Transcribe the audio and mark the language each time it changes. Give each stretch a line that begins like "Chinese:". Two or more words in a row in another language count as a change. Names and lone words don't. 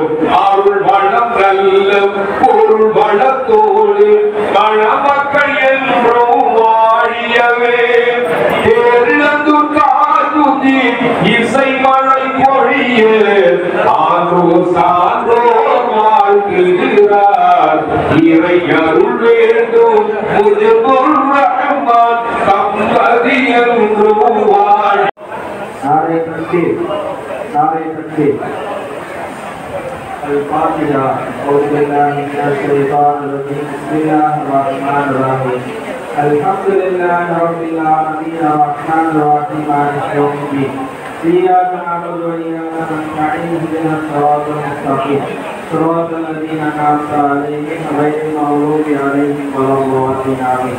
Tamil: அருள் வளம் நல்ல பொருள் வளத்தோடு மணமக்கள் என்றும் வாழியவே தேர்ந்து காதுதி இசை மழை பொழிய ஆரோ சான்றோர் வாழ்கிறார் இறை அருள் வேண்டும் முஜிபுர் ரஹ்மான் தம்பதி என்றும் வாழ.
Urdu: نعرۂ تکبیر، نعرۂ تکبیر.
Arabic: الفاتحة. أعوذ بالله من الشيطان الرجيم. بسم الله الرحمن الرحيم. الحمد لله رب العالمين الرحمن الرحيم مالك يوم الدين. إياك نعبد وإياك نستعين اهدنا الصراط المستقيم صراط الذين أنعمت عليهم غير المغضوب عليهم ولا الضالين آمين.